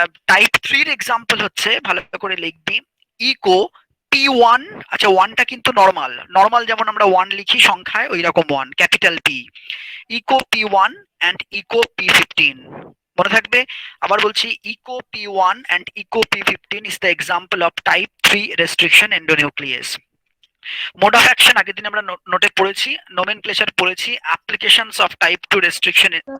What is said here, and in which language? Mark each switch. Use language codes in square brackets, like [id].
[bn] Type 3 এর example হচ্ছে, ভালো করে লিখবি, ইকো P1। আচ্ছা, 1টা কিন্তু নর্মাল, নর্মাল যেমন আমরা 1 লিখি সংখ্যায়, ওই রকম 1 capital P. Eco P1 and eco P15 মনে থাকবে। আবার বলছি, [en] Eco P1 and eco P15 is the example of type 3 restriction endonuclease. [bn] Mode of action আগের দিন আমরা নোটে পড়েছি, নোমেনক্লেচার পড়েছি, অ্যাপ্লিকেশনস অফ টাইপ 2 রেস্ট্রিকশন।